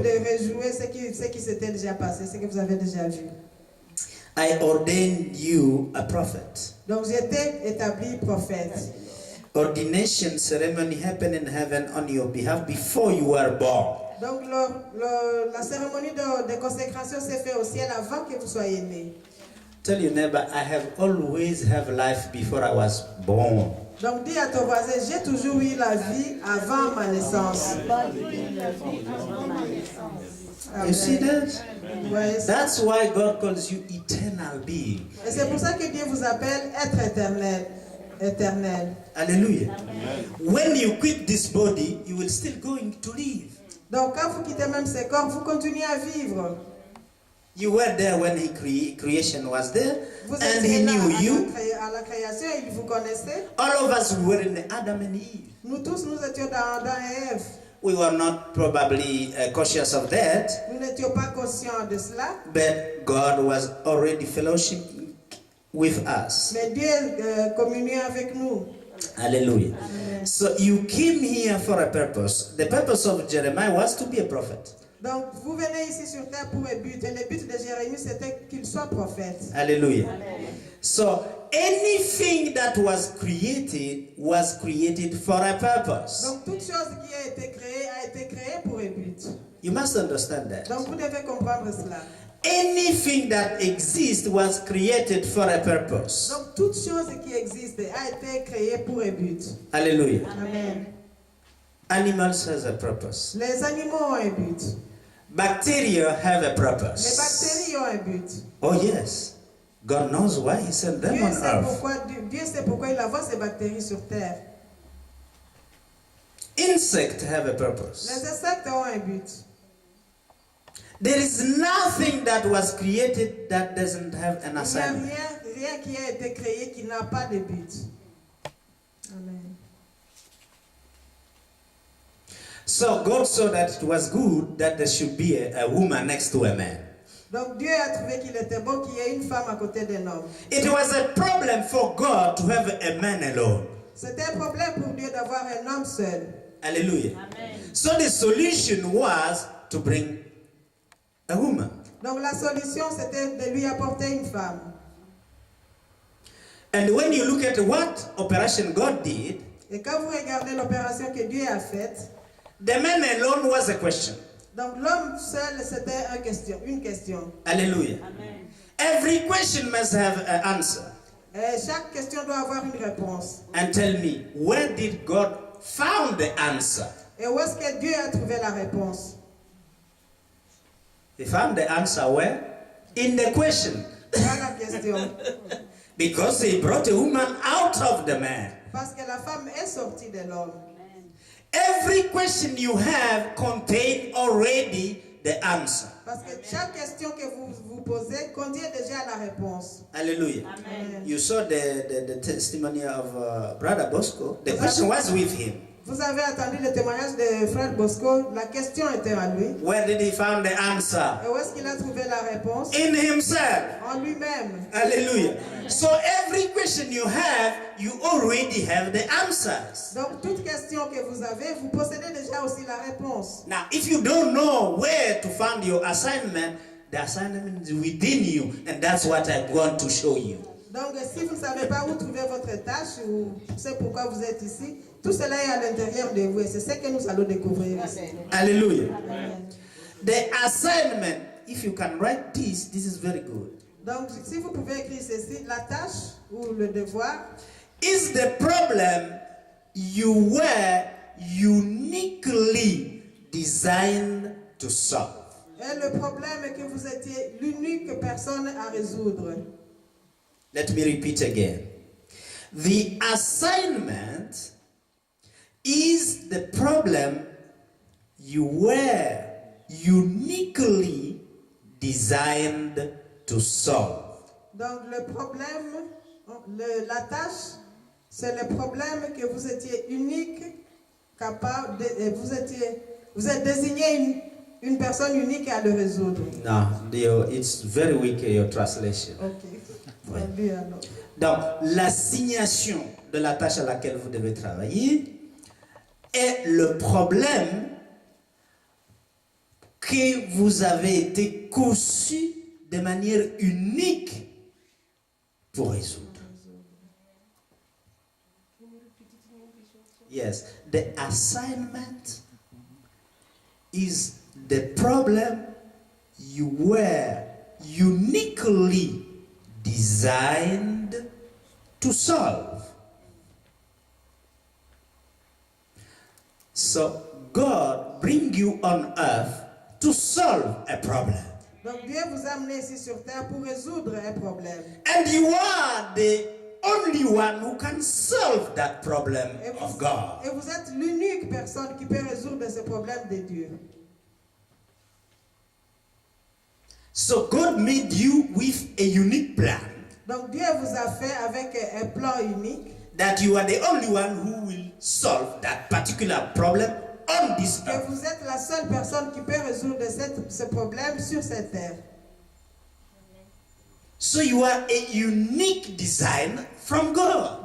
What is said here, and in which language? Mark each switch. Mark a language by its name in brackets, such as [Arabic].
[French] de rejouer ce qui s'était déjà passé, ce que vous avez déjà vu. [English] I ordained you a prophet. [French] Donc j'étais établi prophète. [English] Ordination ceremony happened in heaven on your behalf before you were born. [French] Donc la cérémonie de consécration s'est faite au ciel avant que vous soyez né. [English] Tell your neighbor, I have always have life before I was born. [French] Donc dis à ton voisin, j'ai toujours eu la vie avant ma naissance. [English] You see that? [French] Ouais, [English] That's why God calls you eternal being. [French] et c'est pour ça que Dieu vous appelle être éternel. Éternel. [English] Hallelujah. When you quit this body, you will still going to live. [French] Donc quand vous quittez même ce corps, vous continuez à vivre. [English] You were there when creation was there, [French] Vous [English] and [French] étiez [English] He [French] là [English] knew you. [French] à la création, il vous connaissait. [English] All of us were in Adam and Eve. [French] Nous tous, nous étions dans Ève. [English] We were not probably conscious of that, [French] Nous n'étions pas conscients de cela. [English] but God was already fellowship with us. [French] Mais Dieu communiait avec nous. [English] Hallelujah. So you came here for a purpose. The purpose of Jeremiah was to be a prophet. [French] Donc vous venez ici sur terre pour un but. Et le but de Jérémie, c'était qu'il soit prophète. [English] Hallelujah. So anything that was created for a purpose. [French] Donc toute chose qui a été créée pour un but. [English] You must understand that. [French] Donc vous devez comprendre cela. [English] Anything that exists was created for a purpose. [French] Donc toute chose qui existe a été créée pour un but. [English] Hallelujah. Amen. Animals has a purpose. [French] Les animaux ont un but. [English] Bacteria have a [French] Les [English] purpose. [French] bactéries ont un but. [English] Oh yes. God knows why He sent them [French] Dieu [English] on earth. [French] sait pourquoi il envoie ces bactéries sur terre. [English] Insects have a purpose. [French] Les insectes ont un but. [English] There is nothing that was created that doesn't have an [French] Il n'y a [English] assignment. [French] rien qui a été créé qui n'a pas de but. [English] Amen. So God saw that it was good that there should be a woman next to a man. [French] Donc Dieu a trouvé qu'il était bon qu'il y ait une femme à côté d'un homme. [English] It was a problem for God to have a man alone. [French] C'était un problème pour Dieu d'avoir un homme seul. [English] Hallelujah. So the solution was to bring a woman. [French] Donc la solution c'était de lui apporter une femme. [English] And when you look at what operation God did, [French] Et quand vous regardez l'opération que Dieu a faite, [English] the man alone was a question. [French] donc l'homme seul c'était une question. [English] Hallelujah. Every question must have an answer. [French] Et chaque question doit avoir une réponse. [English] And tell me, where did God found the answer? [French] Et où est-ce que Dieu a trouvé la réponse? [English] He found the answer where? In the question. [French] Voilà la question. [English] Because he brought a woman out of the man. [French] Parce que la femme est sortie de l'homme. [English] Every question you have contain already the answer. [French] Parce que chaque question que vous vous posez contient déjà la réponse. [English] Hallelujah. Amen. You saw the testimony of Brother Bosco. The question was with him. [French] Vous avez entendu le témoignage de Frère Bosco. La question était à lui. [English] Where did he find the answer? [French] Et où est-ce qu'il a trouvé la réponse? [English] In himself. [French] En lui-même. [English] Hallelujah. So every question you have, you already have the answers. [French] Donc toute question que vous avez, vous possédez déjà aussi la réponse. [English] Now, if you don't know where to find your assignment, the assignment is within you, and that's what I'm going to show you. [French] Donc si vous ne savez pas où trouver votre tâche, ou c'est pourquoi vous êtes ici, tout cela est à l'intérieur de vous et c'est ce que nous allons découvrir ici. [English] Hallelujah. Amen. The assignment, if you can write this is very good. [French] Donc si vous pouvez écrire ceci, la tâche ou le devoir [English] Is the problem you were uniquely designed to solve. [French] est le problème que vous étiez l'unique personne à résoudre. [English] Let me repeat again. The assignment is the problem you were uniquely designed to solve. [French] Donc le problème, la tâche, c'est le problème que vous étiez unique, capable, vous êtes désigné une personne unique à le résoudre. [English] No, it's very weak your translation. [French] Ok. Traduit alors. Donc, l'assignation de la tâche à laquelle vous devez travailler est le problème que vous avez été conçu de manière unique pour résoudre. [English] Yes, the assignment is the problem you were uniquely designed to solve. So God bring you on earth to solve a problem. [French] Donc Dieu vous a amené ici sur terre pour résoudre un problème. [English] And you are the only one who can solve that problem of God. [French] Et vous êtes l'unique personne qui peut résoudre ce problème de Dieu. [English] So God made you with a unique plan. [French] Donc Dieu vous a fait avec un plan unique. [English] That you are the only one who will solve that particular problem on this [French] Que [English] earth. [French] vous êtes la seule personne qui peut résoudre ce problème sur cette terre. [English] So you are a unique design from God.